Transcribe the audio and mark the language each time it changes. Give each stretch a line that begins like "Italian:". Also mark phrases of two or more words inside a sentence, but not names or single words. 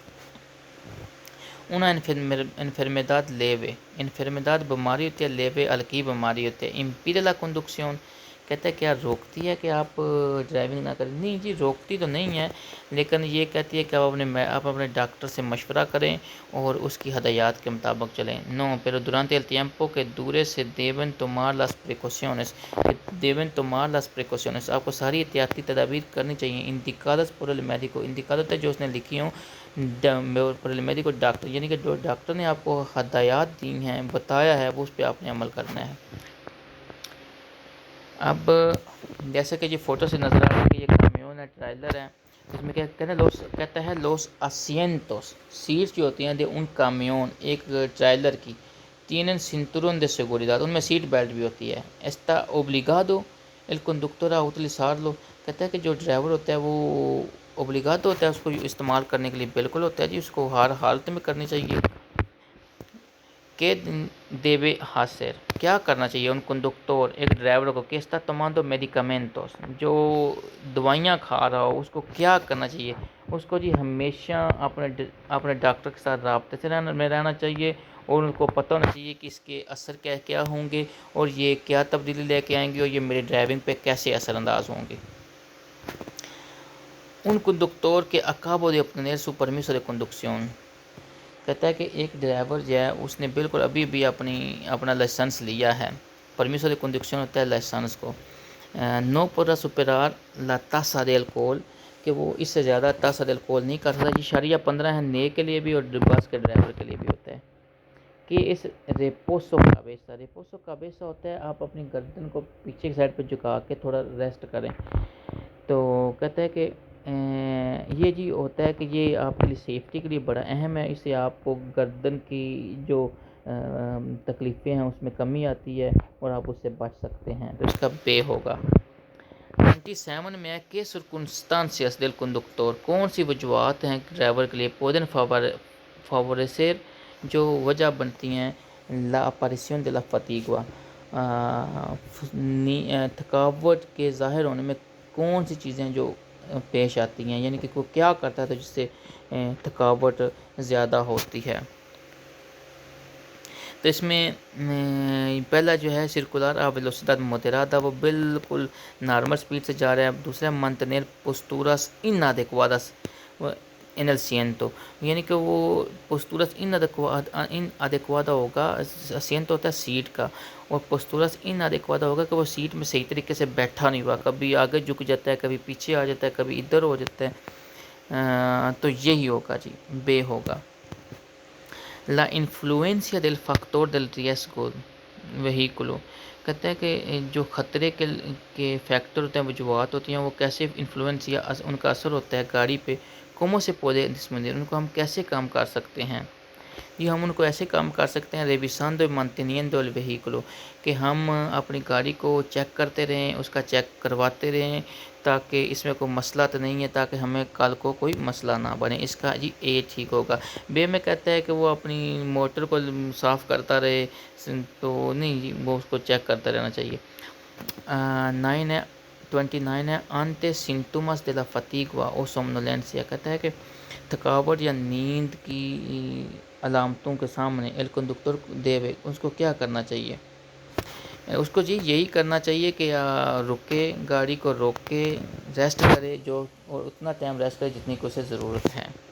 Spanish: una enfermedad leve enfermedad
Urdu: بیماری ہوتی ہے, leve ہلکی بیماری ہوتی ہے.
Spanish: impide la conducción
Urdu: کہتا ہے کیا روکتی ہے کہ آپ ڈرائیونگ نہ کریں؟ نہیں جی روکتی تو نہیں ہے, لیکن یہ کہتی ہے کہ آپ اپنے ڈاکٹر سے مشورہ کریں اور اس کی ہدایات کے مطابق چلیں.
Spanish: no pero durante el tiempo que dure se deben tomar las precauciones
Urdu: آپ کو ساری احتیاطی تدابیر کرنی چاہیے.
Spanish: indicadas por el médico indicadas
Urdu: جو اس نے لکھی ہوں پر
Spanish: el médico
Urdu: ڈاکٹر یعنی کہ جو ڈاکٹر نے آپ کو ہدایات دی ہیں بتایا ہے وہ اس پہ آپ نے عمل کرنا ہے. اب جیسے کہ یہ فوٹو سے نظر آ رہا ہے کہ یہ کامیون ہے, ٹرائلر ہے. اس میں کہتا ہے
Spanish: los asientos
Urdu: سیٹس جو ہوتی ہیں
Spanish: de un camión
Urdu: ایک ٹرائلر کی
Spanish: tienen cinturón de seguridad
Urdu: ان میں سیٹ بیلٹ بھی ہوتی ہے.
Spanish: está obligado el conductor a utilizarlo
Urdu: کہتا ہے کہ جو ڈرائیور ہوتا ہے وہ اوبلیگاتو ہوتا ہے اس کو استعمال کرنے کے لیے بالکل ہوتا ہے جی, اس کو ہر حالت میں کرنی چاہیے. کہ
Spanish: debe hacer
Urdu: کیا کرنا چاہیے
Spanish: un conductor
Urdu: ایک ڈرائیور کو کہ
Spanish: está tomando medicamentos
Urdu: جو دوائیاں کھا رہا ہو اس کو کیا کرنا چاہیے؟ اس کو جی ہمیشہ اپنے ڈاکٹر کے ساتھ رابطے سے رہنا چاہیے اور ان کو پتہ ہونا چاہیے کہ اس کے اثر کیا ہوں گے اور یہ کیا تبدیلی لے کے آئیں گے اور یہ میری ڈرائیونگ پہ کیسے اثر انداز ہوں گے.
Spanish: un conductor que acabo de obtener su permiso de conducción
Urdu: کہتا ہے کہ ایک ڈرائیور جو ہے اس نے بالکل ابھی اپنا لائسنس لیا ہے.
Spanish: permiso de conducción
Urdu: ہوتا ہے لائسنس کو.
Spanish: no podrá superar la tasa de alcohol
Urdu: کہ وہ اس سے زیادہ
Spanish: tasa de alcohol
Urdu: نہیں کر سکتا. یہ 15 ہے نئے کے لیے بھی اور بس کے ڈرائیور کے لیے بھی ہوتا ہے. کہ اس
Spanish: reposo cabeza
Urdu: ہوتا ہے آپ اپنی گردن کو پیچھے کی سائڈ پہ جھکا کے تھوڑا ریسٹ کریں. تو کہتا ہے کہ یہ جی ہوتا ہے کہ یہ آپ کے لیے سیفٹی کے لیے بڑا اہم ہے. اس سے آپ کو گردن کی جو تکلیفیں ہیں اس میں کمی آتی ہے اور آپ اس سے بچ سکتے ہیں. تو اس کا بے ہوگا. 27 میں کہ
Spanish: circunstancias del conductor
Urdu: کون سی وجوہات ہیں ڈرائیور کے لیے
Spanish: pueden favorecer
Urdu: جو وجہ بنتی ہیں
Spanish: la aparición de la fatiga
Urdu: تھکاوٹ کے ظاہر ہونے میں کون سی چیزیں جو پیش آتی ہیں, یعنی کہ وہ کیا کرتا ہے تو جس سے تھکاوٹ زیادہ ہوتی ہے. تو اس میں پہلا جو ہے
Spanish: circular velocidad moderada
Urdu: وہ بالکل نارمل سپیڈ سے جا رہا ہے. دوسرا
Spanish: mantener posturas inadecuadas en el asiento
Urdu: یعنی کہ وہ
Spanish: posturas inadecuada
Urdu: ہوگا, asiento ہوتا ہے سیٹ کا اور
Spanish: posturas inadecuada
Urdu: ہوگا کہ وہ سیٹ میں صحیح طریقے سے بیٹھا نہیں ہوا, کبھی آگے جھک جاتا ہے, کبھی پیچھے آ جاتا ہے, کبھی ادھر ہو جاتا ہے. تو یہی ہوگا جی, بے ہوگا.
Spanish: La influencia del factor del riesgo vehículo
Urdu: کہتا ہے کہ جو خطرے کے فیکٹر ہوتے ہیں, وجوہات ہوتی ہیں, وہ کیسے انفلوئنس یا ان کا اثر ہوتا ہے گاڑی پہ.
Spanish: cómo se puede disminuir
Urdu: ان کو ہم کیسے کام کر سکتے ہیں؟ یہ ہم ان کو ایسے کام کر سکتے ہیں
Spanish: revisando y manteniendo el vehículo
Urdu: کہ ہم اپنی گاڑی کو چیک کرتے رہیں, اس کا چیک کرواتے رہیں تاکہ اس میں کوئی مسئلہ تو نہیں ہے, تاکہ ہمیں کل کو کوئی مسئلہ نہ بنے. اس کا جی اے ٹھیک ہوگا. بے میں کہتا ہے کہ وہ اپنی موٹر کو صاف کرتا رہے, تو نہیں جی وہ اس کو چیک کرتا رہنا چاہیے. 29 ہے
Spanish: ante síntomas de la fatiga o somnolencia
Urdu: کہتا ہے کہ تھکاوٹ یا نیند کی علامتوں کے سامنے
Spanish: el conductor
Urdu: دے ہوئے اس کو کیا کرنا چاہیے؟ اس کو جی یہی کرنا چاہیے کہ رکے، گاڑی کو روک کے ریسٹ کرے، جو اور اتنا ٹائم ریسٹ کرے جتنی کو اسے ضرورت ہے۔